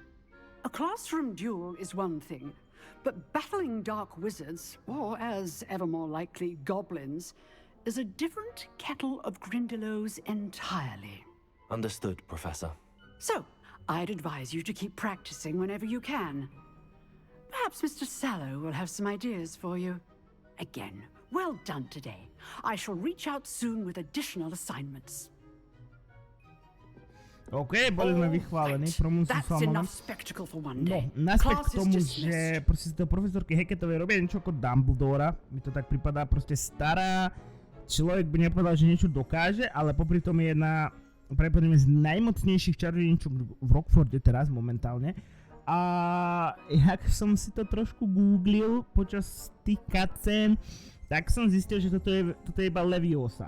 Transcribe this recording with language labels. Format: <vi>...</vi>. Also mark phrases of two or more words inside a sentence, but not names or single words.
<en>A classroom duel is one thing, but battling dark wizards, or as ever more likely, goblins, is a different kettle of Grindylows entirely. Understood, Professor. So, I'd advise you to keep practicing whenever you can. Perhaps Mr. Sallow will have some ideas for you. Again, well done today. I shall reach out soon with additional assignments.</en> <sk>OK, boli sme vychválení, promúsil</sk> <en>That's</en> <sk>sa</sk> <en>enough spectacle for one</en> <sk>No,</sk> <en>day.</en> <sk>naspäť</sk> <en>Class</en> <sk>k</sk> <en>is</en> <sk>tomu,</sk> <en>dismissed.</en> <sk>že proste z toho profesorky Hacketovej robia niečo ako Dumbledora. Mi to tak pripadá, proste stará. Človek by nepovedal, že niečo dokáže, ale popri tom je jedna pravdepodobne z najmocnejších čarodejníčok v Rockforde teraz momentálne. A jak som si to trošku googlil počas tých cutscén, tak som zistil, že toto je iba Leviosa.</sk>